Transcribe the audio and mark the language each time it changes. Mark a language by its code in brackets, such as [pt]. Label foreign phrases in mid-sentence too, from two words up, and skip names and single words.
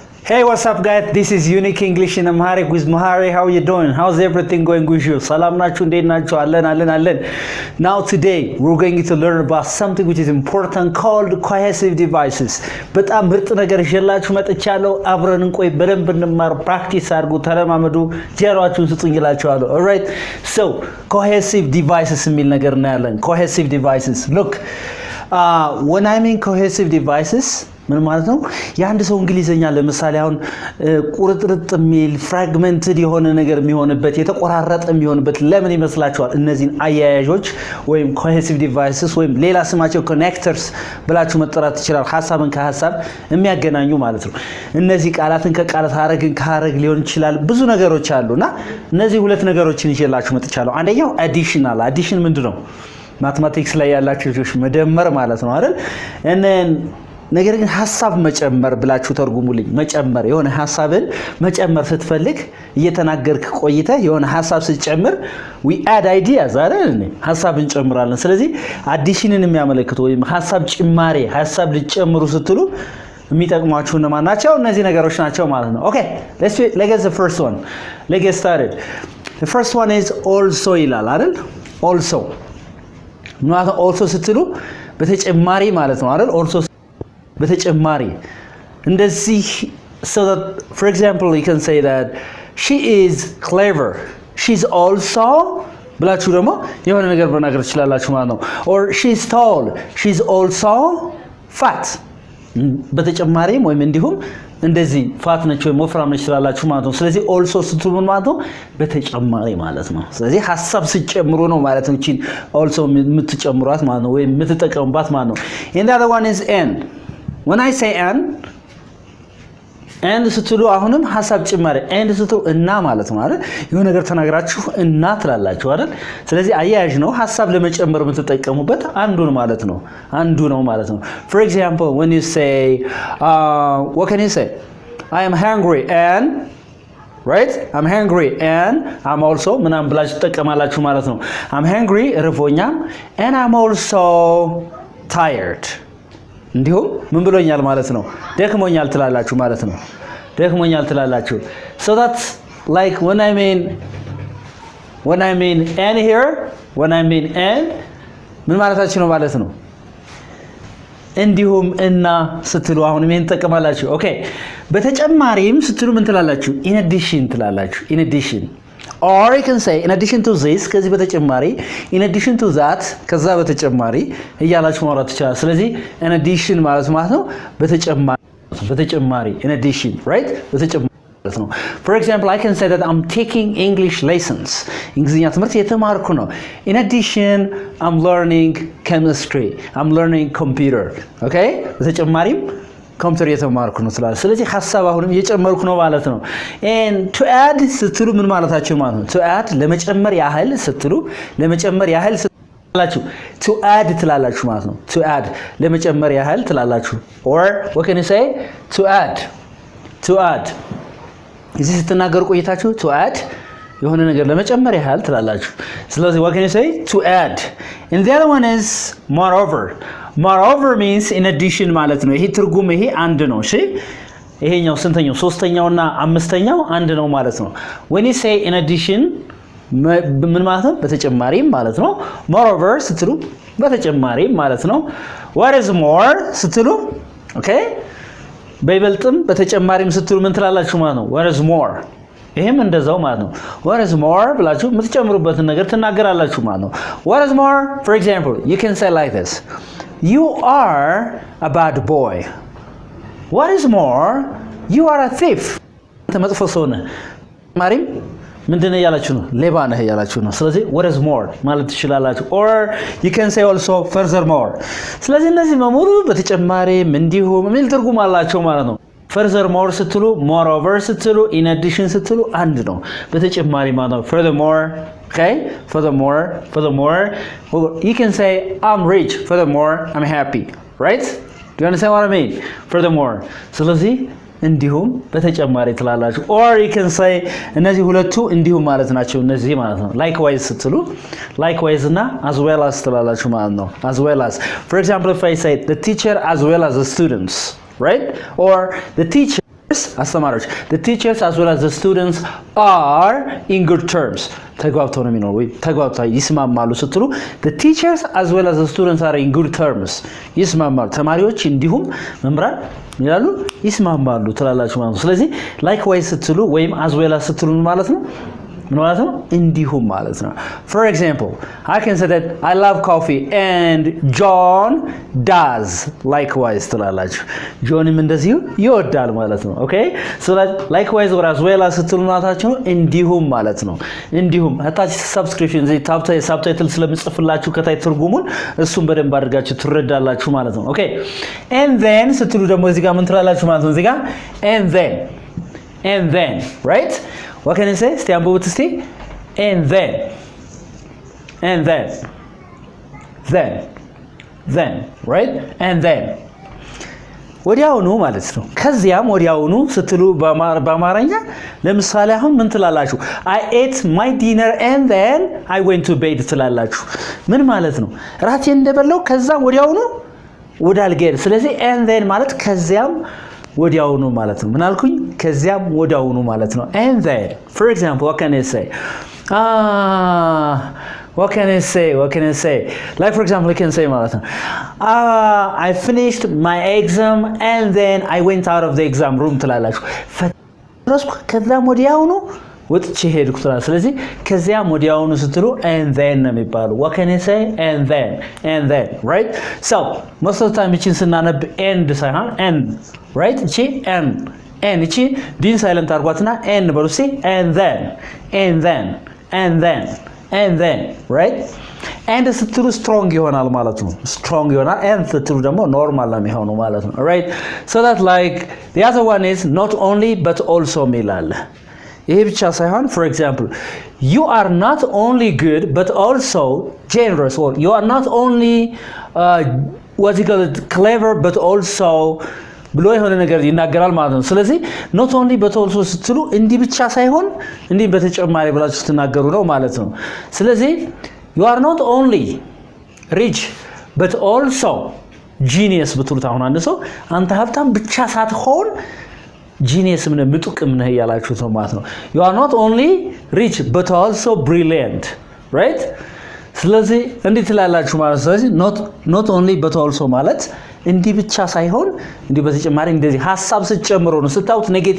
[en] Hey, what's up guys? This is Unique English in Amharic with Mahari. How are you doing? How's everything going with you? [am] ሰላም ናችሁ እንዴት ናችሁ አለን. [en] Now today we're going to learn about something which is important called cohesive devices. [am] በጣም ምርጥ ነገር ይዤላችሁ መጥቻለሁ። አብረን እንቆይ በደንብ እንማር፣ ፕራክቲስ አድርጉ፣ ተለማመዱ፣ ጀሯችሁን ስጡኝ እላችኋለሁ። [en] All right? So, cohesive devices [am] የሚል ነገር እናያለን። [en] Cohesive devices. Look, when I mean cohesive devices, [am] ምን ማለት ነው? የአንድ ሰው እንግሊዝኛ ለምሳሌ አሁን ቁርጥርጥ የሚል ፍራግመንትድ የሆነ ነገር የሚሆንበት የተቆራረጠ የሚሆንበት ለምን ይመስላችኋል? እነዚህን አያያዦች ወይም [en] cohesive devices [am] ወይም ሌላ ስማቸው connectors ብላችሁ መጥራት ይችላል። ሐሳብን ከሐሳብ የሚያገናኙ ማለት ነው። እነዚህ ቃላትን ከቃላት ሐረግን ከሐረግ ሊሆን ይችላል። ብዙ ነገሮች አሉና እነዚህ ሁለት ነገሮችን ይዤላችሁ መጥቻለሁ። አንደኛው [en] additional addition [am] ምንድነው? ማትማቲክስ ላይ ያላችሁ ልጆች መደመር ማለት ነው አይደል? ነገር ግን ሐሳብ መጨመር ብላችሁ ተርጉሙልኝ። መጨመር የሆነ ሐሳብን መጨመር ስትፈልግ እየተናገርክ ቆይተ የሆነ ሐሳብ ስትጨምር [en] we add ideas [am] አይደል? ሐሳብ እንጨምራለን። ስለዚህ አዲሽንን የሚያመለክቱ ወይም ሐሳብ ጭማሬ ሐሳብ ሊጨምሩ ስትሉ የሚጠቅሟችሁ እነማን ናቸው? እነዚህ ነገሮች ናቸው ማለት ነው። [en] Okay, let's get the first one. Let's get started. The first one is also [am] ይላል አይደል? Also ማለት also ስትሉ በተጨማሪ ማለት ነው አይደል? [en] Also [am] በተጨማሪ እንደዚህ [en] so that for example you can say that she is clever, she's also ብላችሁ [am] ደግሞ የሆነ ነገር መናገር ትችላላችሁ ማለት ነው። [en] or she's tall, she's also fat [am] በተጨማሪም ወይም እንዲሁም እንደዚህ ፋት ነች ወይ ወፍራም ነች ትላላችሁ ማለት ነው። ስለዚህ also ስትሉ ማለት ነው በተጨማሪ ማለት ነው። ስለዚህ ሐሳብ ሲጨምሩ ነው ማለት ነው እቺን also የምትጨምሯት ማለት ነው ወይም የምትጠቀሙባት ማለት ነው። [en] and the other one is and. When I say and [am] ስትሉ አሁንም ሐሳብ ጭማሪ and ስትሉ እና ማለት ነው አይደል? የሆነ ነገር ተናግራችሁ እና ትላላችሁ አይደል? ስለዚህ አያያዥ ነው። ሐሳብ ለመጨመር የምትጠቀሙበት አንዱ ነው ማለት ነው። [en] For example, when you say what can you say? I am hungry and right? I'm hungry and I'm also [am] ምናምን ብላችሁ ተጠቀማላችሁ ማለት ነው። [en] I'm hungry ርቦኛል and I'm also tired. [am] እንዲሁም ምን ብሎኛል ማለት ነው? ደክሞኛል ትላላችሁ ማለት ነው። ደክሞኛል ትላላችሁ። [en] So that's like when I mean and here, when I mean and [am] ምን ማለታችሁ ነው ማለት ነው? እንዲሁም እና ስትሉ አሁን ምን ተጠቀማላችሁ? Okay, በተጨማሪም ስትሉ ምን ትላላችሁ? [en] in addition ትላላችሁ። in addition. Or you can say in addition to this [am] ከዚህ በተጨማሪ [en] in addition to that [am] ከዛ በተጨማሪ እያላችሁ ማውራት ይችላል። ስለዚህ [en] in addition [am] ማለት ነው በተጨማሪ [en] in addition, right? [am] በተጨማሪ ማለት ነው። [en] For example, I can say that I'm taking English lessons. [am] እንግሊዝኛ ትምህርት የተማርኩ ነው። [en] In addition, I'm learning chemistry. I'm learning computer. [am] Okay? በተጨማሪም ኮምፒውተር የተማርኩ ነው ስላለ ስለዚህ ሐሳብ አሁንም እየጨመርኩ ነው ማለት ነው። [en] and to add [am] ስትሉ ምን ማለታችሁ ማለት ነው? [en] to add [am] ለመጨመር ያህል ስትሉ [en] to add [am] ትላላችሁ ማለት ነው። [en] to add [am] ለመጨመር ያህል ትላላችሁ። [en] or what can you say? to add [am] እዚህ ስትናገሩ ቆይታችሁ [en] to add [am] የሆነ ነገር ለመጨመር ያህል ትላላችሁ። ስለዚህ [en] what can you say? to add. and the other one is moreover means in addition [am] ማለት ነው። ይሄ ትርጉም ይሄ አንድ ነው። እሺ ይሄኛው ስንተኛው? ሶስተኛውና አምስተኛው አንድ ነው ማለት ነው። [en] when you say in addition [am] ምን ማለት ነው? በተጨማሪም ማለት ነው። moreover ስትሉ በተጨማሪም ማለት ነው። [en] what is more [am] ስትሉ okay በይበልጥም በተጨማሪም ስትሉ ምን ትላላችሁ ማለት ነው? [en] what is more [am] ይሄም እንደዛው ማለት ነው። [en] what is more [am] ብላችሁ የምትጨምሩበትን ነገር ትናገራላችሁ ማለት ነው። [en] what is more, for example, you can say like this: you are a bad boy. what is more, you are a thief. [am] ተመጥፎ ሰው ነህ ማሪም ምንድነው ያላችሁ ነው? ሌባ ነህ ያላችሁ ነው። ስለዚህ [en] what is more [am] ማለት ትችላላችሁ። [en] or you can say also furthermore. [am] ስለዚህ እነዚህ በሙሉ በተጨማሪም እንዲሁም ምን ትርጉም አላቸው ማለት ነው። furthermore ስትሉ moreover ስትሉ [en] in addition [am] ስትሉ አንድ ነው። በተጨማሪ ማለት ነው። [en] furthermore, okay? furthermore you can say I'm rich, furthermore I'm happy, right? Do you understand what I mean? furthermore [am] ስለዚህ እንዲሁም በተጨማሪ ትላላችሁ። [en] or you can say [am] እነዚህ ሁለቱ እንዲሁም ማለት ናቸው። እነዚህ ማለት ነው። [en] likewise ስትሉ likewise እና as well as [am] ትላላችሁ ማለት ነው። [en] as well as, for example, if I say the teacher as well as the students, right? or the teacher አስተማሪዎች the teachers as well as the students are in good terms [am] ተግባብተው ነው የሚኖሩ ወይ ተግባብተው ይስማማሉ ስትሉ [en] the teachers as well as the students are in good [am] terms ይስማማሉ ተማሪዎች እንዲሁም መምህራን ይላሉ ይስማማሉ ትላላችሁ ማለት ነው ስለዚህ likewise ስትሉ ወይም [en] as well as [am] ስትሉ ማለት ነው ምን ማለት ነው እንዲሁም ማለት ነው [en] for example I can say that I love coffee and John does likewise [am] ትላላችሁ ጆንም እንደዚሁ ይወዳል ማለት ነው [en] okay so that likewise or as well as [am] ስትሉ ማለታችሁ እንዲሁም ማለት ነው እንዲሁም አታች subscription ዘይ subtitle ስለምጽፍላችሁ ከታይ ትርጉሙን እሱን በደንብ አድርጋችሁ ትረዳላችሁ ማለት ነው [en] okay and then [am] ስትሉ ደግሞ እዚህ ጋር ምን ትላላችሁ ማለት ነው እዚህ ጋር [en] and then right what can I say stay on board to stay and then right and then [am] ወዲያውኑ ማለት ነው ከዚያም ወዲያውኑ ስትሉ በአማርኛ ለምሳሌ አሁን ምን ትላላችሁ [en] I ate my dinner and then I went to bed [am] ትላላችሁ ምን ማለት ነው ራቴን እንደበላው ከዛም ወዲያውኑ ወደ አልጋ ስለዚህ [en] and then [am] ማለት ከዚያም ወዲያውኑ ማለት ነው ምን አልኩኝ ከዚያም ወዲያውኑ ማለት ነው [en] and then for example what can I say what can I say like for example I can say [am] ማለት ነው [en] I finished my exam and then I went out of the exam room [am] ትላላችሁ ፈረስኩ ከዛም ወዲያውኑ ወጥቼ ሄድኩ ትላላችሁ ስለዚህ ከዚያም ወዲያውኑ ስትሉ [en] and then [am] ነው የሚባለው [en] what can I say and then right so most of the time [am] እቺን ስናነብ end ሳይሆን end right እቺ and እቺ ዲን ሳይለንት አርጓትና and በሉሲ and [en] then right and [am] ስትሉ strong ይሆናል ማለት ነው strong ይሆናል and ስትሉ ደግሞ normal ነው የሚሆነው ማለት ነው [en] right so that like the other one is not only but also [am] ሚላል ይሄ ብቻ ሳይሆን [en] for example you are not only good but also [am] generous or you are not only what you call it clever but also ብሎ የሆነ ነገር ይናገራል ማለት ነው ስለዚህ [en] not only but also [am] ስትሉ እንዲ ብቻ ሳይሆን እንዲ በተጨማሪ ብላችሁ ስትናገሩ ነው ማለት ነው ስለዚህ [en] you are not only rich but also genius [am] ብትሉት አሁን አንድ ሰው አንተ ሀብታም ብቻ ሳትሆን genius ምን ምጡቅም ነህ ያላችሁት ነው ማለት ነው [en] you are not only rich but also brilliant right [am] ስለዚህ እንዴት ትላላችሁ ማለት ነው ስለዚህ [en] not only but also [am] ማለት እንዲ ብቻ ሳይሆን እንዲ በተጨማሪ እንደዚህ ሐሳብ ሲጨምሩ ነው ስታውት ኔጌቲቭ